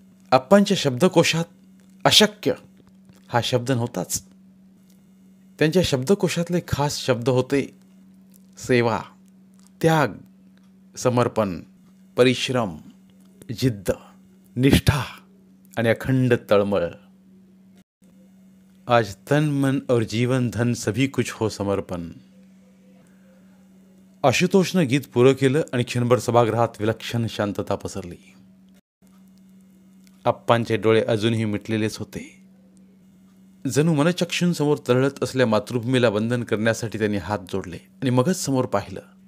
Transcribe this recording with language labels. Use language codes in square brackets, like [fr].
[mr] आप्पांच्या शब्दकोशात अशक्य हा शब्द नव्हताच. त्यांच्या शब्दकोशातले खास शब्द होते सेवा, त्याग, समर्पण, परिश्रम, जिद्द, निष्ठा आणि अखंड तळमळ. [hi] आज तन मन और जीवन धन सभी कुछ हो समर्पण. [mr] आशुतोषनं गीत पुरं केलं आणि क्षणभर सभागृहात विलक्षण शांतता पसरली. आप्पांचे डोळे अजूनही मिटलेलेच होते. जणू मनचक्षूंसमोर तरळत असलेल्या मातृभूमीला वंदन करण्यासाठी त्यांनी हात जोडले आणि मगच समोर पाहिलं.